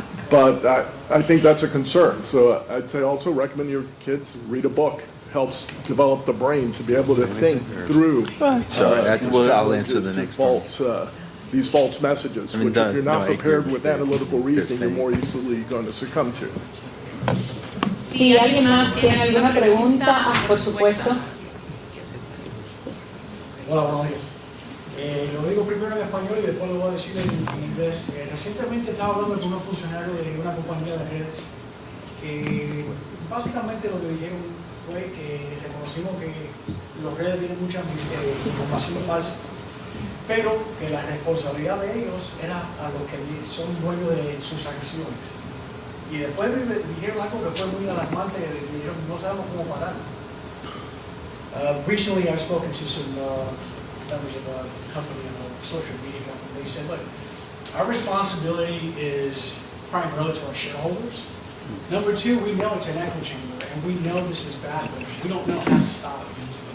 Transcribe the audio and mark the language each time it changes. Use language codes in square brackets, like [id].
[en] But I think that's a concern. So I'd say also recommend your kids read a book. Helps develop the brain to be able to think through I'll answer the next these false messages, which if you're not prepared with analytical reasoning, you're more easily going to succumb to. [es] Si alguien más tiene alguna pregunta, por supuesto. Hola, buenos días. Lo digo primero en español y después lo voy a decir en inglés. Recientemente estaba hablando con unos funcionarios de una compañía de redes que básicamente lo que dijeron fue que reconocimos que los redes tienen mucha información falsa, pero que la responsabilidad de ellos era a los que son dueños de sus acciones. Y después dijeron algo que fue muy alarmante, que dijeron, no sabemos cómo parar. [en] Recently I've spoken to some members of a company, a social media company. They said, look, our responsibility is primarily to our shareholders. Number two, we know it's an echo chamber, and we know this is bad, but we don't know how to stop it.